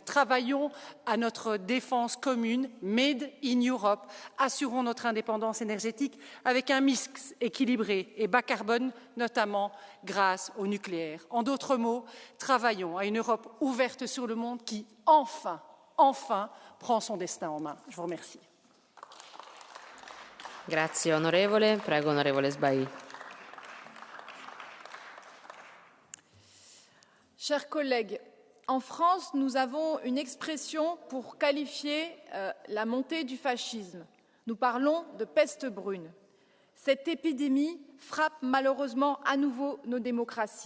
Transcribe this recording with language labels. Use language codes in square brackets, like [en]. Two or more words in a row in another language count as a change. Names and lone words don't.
[fr] Travaillons à notre défense commune, [en] Made in Europe. [fr] Assurons notre indépendance énergétique avec un mix équilibré et bas carbone, notamment grâce au nucléaire. En d'autres mots, travaillons à une Europe ouverte sur le monde qui, enfin, prend son destin en main. Je vous remercie. [it] Grazie onorevole. Prego onorevole Sbai. [fr] Chers collègues, en France, nous avons une expression pour qualifier la montée du fascisme. Nous parlons de peste brune. Cette épidémie frappe malheureusement à nouveau nos démocraties.